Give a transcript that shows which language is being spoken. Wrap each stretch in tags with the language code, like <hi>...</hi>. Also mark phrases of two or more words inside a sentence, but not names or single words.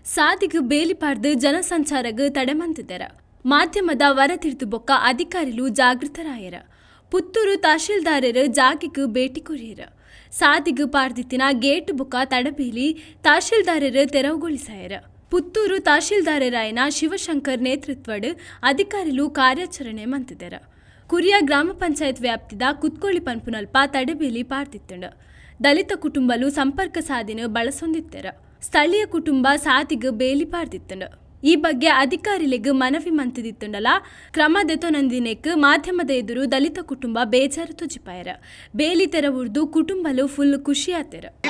<tcy>ಸಾದಿಗೆ ಬೇಲಿ ಪಾಡ್ದು ಜನಸಂಚಾರಗ ತಡೆಮಂತಿದ್ದರ ಮಾಧ್ಯಮದ ವರದಿರ್ದು ಬೊಕ್ಕ ಅಧಿಕಾರಿಗಳು ಜಾಗೃತರಾಯರ ಪುತ್ತೂರು ತಹಶೀಲ್ದಾರರು ಜಾಗಿಗೆ ಭೇಟಿ ಕೊರಿಯರ ಸಾದಿಗೆ ಪಾಡ್ದಿತ್ತಿನ ಗೇಟ್ ಬೊಕ್ಕ ತಡಬೇಲಿ ತಹಶೀಲ್ದಾರರು ತೆರವುಗೊಳಿಸಾಯರ ಪುತ್ತೂರು ತಹಶೀಲ್ದಾರರಾಯನ ಶಿವಶಂಕರ್ ನೇತೃತ್ವಡ್ ಅಧಿಕಾರಿಗಳು ಕಾರ್ಯಾಚರಣೆ ಮಂತಿದ್ದರ ಕುರಿಯ ಗ್ರಾಮ ಪಂಚಾಯತ್ ವ್ಯಾಪ್ತಿದ ಕುತ್ಕೋಳಿ ಪನ್ಪುನಲ್ಪ ತಡೆಬೇಲಿ ಪಾಡ್ದಿತ್ತಂಡ ದಲಿತ ಕುಟುಂಬಲು ಸಂಪರ್ಕ ಸಾಧಿನ ಬಳಸೊಂದಿತ್ತರ ಸ್ಥಳೀಯ ಕುಟುಂಬ ಸಾತಿಗೆ ಬೇಲಿ ಪಾಡ್ದಿತ್ತಂಡ ಈ ಬಗ್ಗೆ ಅಧಿಕಾರಿಗಳಿಗೆ ಮನವಿ ಮಂತಿದಿತ್ತಂಡಲ ಕ್ರಮದೆತೊನಂದಿನೆಕ್ ಮಾಧ್ಯಮದ ಎದುರು ದಲಿತ ಕುಟುಂಬ ಬೇಜಾರು ತುಜಿಪಾಯರ ಬೇಲಿ ತೆರವುರ್ದು ಕುಟುಂಬಲು ಫುಲ್ ಖುಷಿ ಆತೆರ.</tcy>